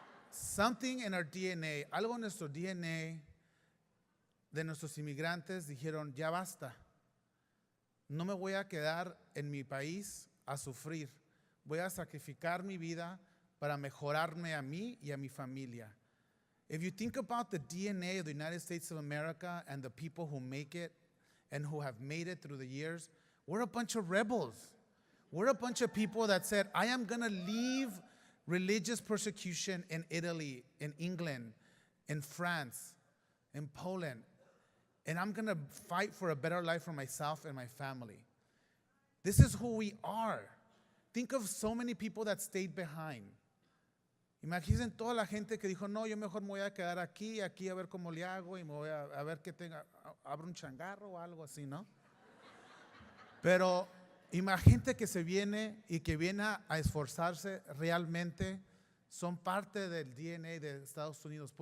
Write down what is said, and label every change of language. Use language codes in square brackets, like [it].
[en] Something in our DNA, [es] algo en nuestro DNA de nuestros inmigrantes dijeron, ya basta. No me voy a quedar en mi país a sufrir. Voy a sacrificar mi vida para mejorarme a mí y a mi familia. [en] If you think about the DNA of the United States of America and the people who make it and who have made it through the years, we're a bunch of rebels. We're a bunch of people that said, I am going to leave religious persecution in Italy, in England, in France, in Poland, and I'm going to fight for a better life for myself and my family. This is who we are. Think of so many people that stayed behind. [es] Imaginen toda la gente que dijo, no, yo mejor me voy a quedar aquí a ver cómo le hago y me voy a ver que abro un changarro o algo así, ¿no? Pero imagínate que se viene y que viene a esforzarse realmente, son parte del DNA de Estados Unidos.